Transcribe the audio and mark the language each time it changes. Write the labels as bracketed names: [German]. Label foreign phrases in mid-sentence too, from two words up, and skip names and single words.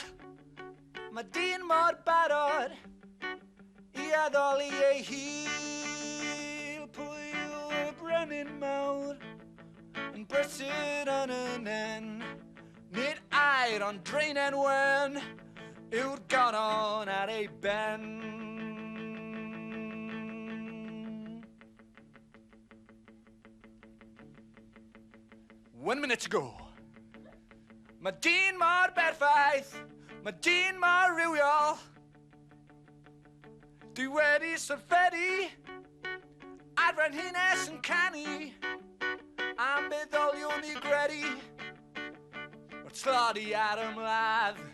[Welsh] Mae dyn mor barod i addoli ei hil. Pwy yw y brenin mawr yn brysur yn y nen? Nid air ond dreinen wen yw'r goron ar ei ben. [English] One minute to go. [Welsh] Mae dyn mor berffaith, mae dyn mor rywiol. Dwi wedi syrffedi ar frenhines yn canu am bedolion i gredu o'r tlodi ar ymladd.